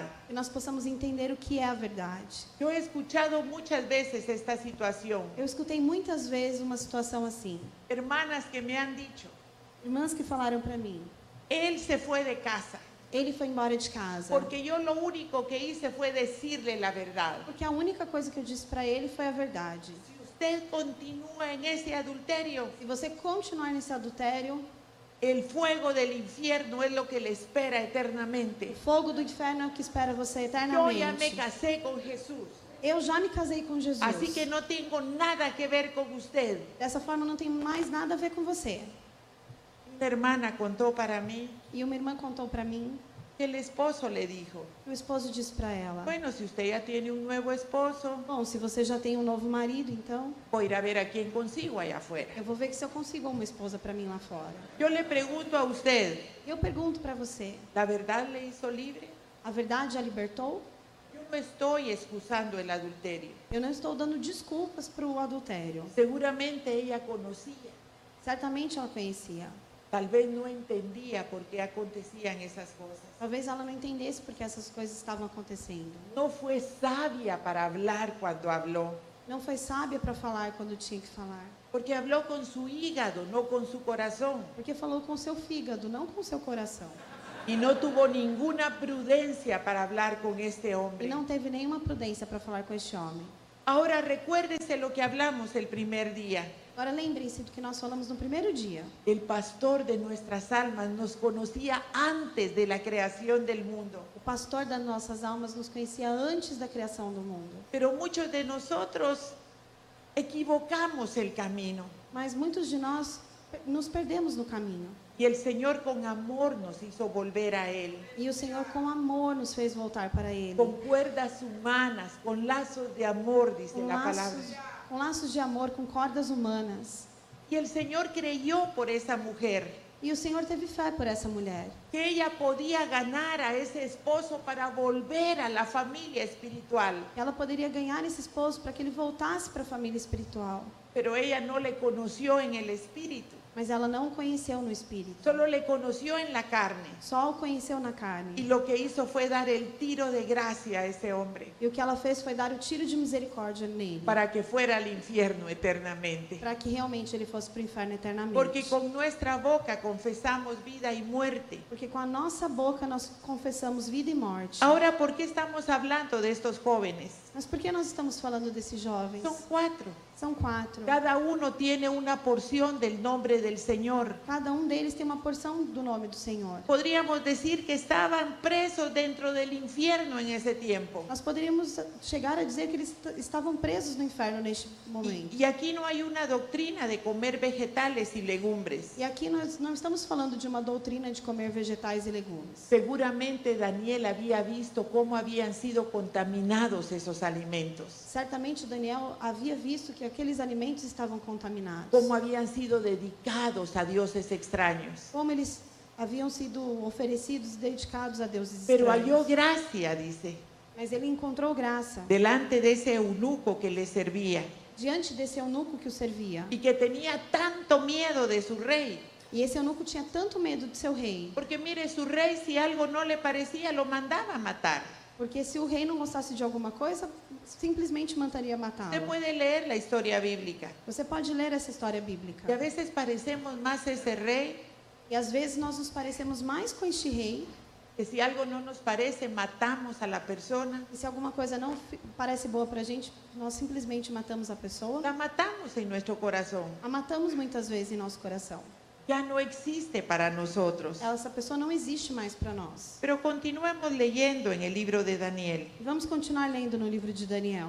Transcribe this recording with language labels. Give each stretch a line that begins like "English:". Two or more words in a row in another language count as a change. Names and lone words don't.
Portuguese: Que nós possamos entender o que é a verdade.
Spanish: Yo he escuchado muchas veces esta situación.
Portuguese: Eu escutei muitas vezes uma situação assim.
Spanish: Hermanas que me han dicho,
Portuguese: Irmãs que falaram para mim:
Spanish: él se fue de casa
Portuguese: ele foi embora de casa.
Spanish: porque yo lo único que hice fue decirle la verdad.
Portuguese: Porque a única coisa que eu disse para ele foi a verdade.
Spanish: Si usted continúa en ese adulterio,
Portuguese: Se você continuar nesse adultério,
Spanish: el fuego del infierno es lo que le espera
Portuguese: o
Spanish: eternamente.
Portuguese: fogo do inferno é o que espera você
Spanish: Yo ya me
Portuguese: eternamente.
Spanish: casé con Jesús,
Portuguese: Eu já me casei com Jesus.
Spanish: así que no tengo nada que ver con usted.
Portuguese: Dessa forma, não tem mais nada a ver com você.
Spanish: Una hermana contó para mí
Portuguese: E uma irmã contou para mim
Spanish: que el esposo le dijo,
Portuguese: que o esposo disse para ela:
Spanish: bueno, si usted ya tiene un nuevo esposo,
Portuguese: bom, se você já tem um novo marido, então
Spanish: voy a ir a ver a quién consigo allá afuera.
Portuguese: eu vou ver que se eu consigo uma esposa para mim lá fora.
Spanish: Yo le pregunto a usted,
Portuguese: Eu pergunto para você:
Spanish: ¿la verdad le hizo libre?
Portuguese: a verdade a libertou?
Spanish: Yo no estoy excusando el adulterio.
Portuguese: Eu não estou dando desculpas para o adultério.
Spanish: Seguramente ella conocía,
Portuguese: Certamente ela conhecia.
Spanish: tal vez no entendía por qué acontecían esas cosas.
Portuguese: Talvez ela não entendesse porque essas coisas estavam acontecendo.
Spanish: No fue sabia para hablar cuando habló,
Portuguese: Não foi sábia para falar quando tinha que falar.
Spanish: porque habló con su hígado, no con su corazón,
Portuguese: Porque falou com o seu fígado, não com o seu coração.
Spanish: y no tuvo ninguna prudencia para hablar con este
Portuguese: E
Spanish: hombre.
Portuguese: não teve nenhuma prudência para falar com este homem.
Spanish: Ahora recuérdese lo que hablamos el primer día.
Portuguese: Agora lembrem-se do que nós falamos no primeiro dia.
Spanish: El pastor de nuestras almas nos conocía antes de la creación del mundo.
Portuguese: O pastor das nossas almas nos conhecia antes da criação do mundo.
Spanish: Pero muchos de nosotros equivocamos el camino.
Portuguese: Mas muitos de nós nos perdemos no caminho.
Spanish: Y el Señor con amor nos hizo volver a Él.
Portuguese: E o Senhor, com amor, nos fez voltar para Ele.
Spanish: Con cuerdas humanas, con lazos de amor, dice
Portuguese: Com
Spanish: la palabra.
Portuguese: laços de amor, com cordas humanas.
Spanish: Y el Señor creyó por esa mujer,
Portuguese: E o Senhor teve fé por essa mulher.
Spanish: que ella podía ganar a ese esposo para volver a la familia espiritual.
Portuguese: Ela poderia ganhar esse esposo para que ele voltasse para a família espiritual.
Spanish: Pero ella no le conoció en el espíritu,
Portuguese: Mas ela não o conheceu no espírito.
Spanish: solo le conoció en la carne.
Portuguese: Só o conheceu na
Spanish: Y
Portuguese: carne.
Spanish: lo que hizo fue dar el tiro de gracia a ese hombre
Portuguese: E o que ela fez foi dar o tiro de misericórdia nele.
Spanish: para que fuera al infierno eternamente.
Portuguese: Para que realmente ele fosse para o inferno eternamente.
Spanish: Porque con nuestra boca confesamos vida y muerte.
Portuguese: Porque com a nossa boca nós confessamos vida e morte.
Spanish: Ahora, ¿por qué estamos hablando de estos jóvenes?
Portuguese: Mas por que nós estamos falando desses jovens?
Spanish: Son 4.
Portuguese: São 4.
Spanish: Cada uno tiene una porción del nombre del Señor.
Portuguese: Cada deles tem uma porção do nome do Senhor.
Spanish: Podríamos decir que estaban presos dentro del infierno en ese tiempo.
Portuguese: Nós poderíamos chegar a dizer que eles estavam presos no inferno neste momento.
Spanish: Y aquí no hay una doctrina de comer vegetales y legumbres.
Portuguese: E aqui nós não estamos falando de uma doutrina de comer vegetais e legumes.
Spanish: Seguramente Daniel había visto cómo habían sido contaminados esos alimentos,
Portuguese: Certamente Daniel havia visto que aqueles alimentos estavam contaminados.
Spanish: cómo habían sido dedicados a dioses extraños.
Portuguese: Como eles haviam sido oferecidos e dedicados a deuses
Spanish: Pero
Portuguese: estranhos.
Spanish: halló gracia, dice,
Portuguese: Mas ele encontrou graça
Spanish: delante de ese eunuco que le servía
Portuguese: diante desse eunuco que o servia.
Spanish: y que tenía tanto miedo de su rey.
Portuguese: E esse eunuco tinha tanto medo de seu rei.
Spanish: Porque mire, su rey, si algo no le parecía, lo mandaba a matar.
Portuguese: Porque se o rei não gostasse de alguma coisa, simplesmente mandaria matá-lo.
Spanish: Usted puede leer la historia bíblica.
Portuguese: Você pode ler essa história bíblica.
Spanish: Y a veces parecemos más ese rey,
Portuguese: E às vezes nós nos parecemos mais com este rei.
Spanish: que si algo no nos parece, matamos a la persona.
Portuguese: E se alguma coisa não parece boa pra gente, nós simplesmente matamos a pessoa.
Spanish: La matamos en nuestro corazón.
Portuguese: A matamos muitas vezes em nosso coração.
Spanish: Ya no existe para nosotros.
Portuguese: Essa pessoa não existe mais para nós.
Spanish: Pero continuemos leyendo en el libro de Daniel.
Portuguese: E vamos continuar lendo no livro de Daniel.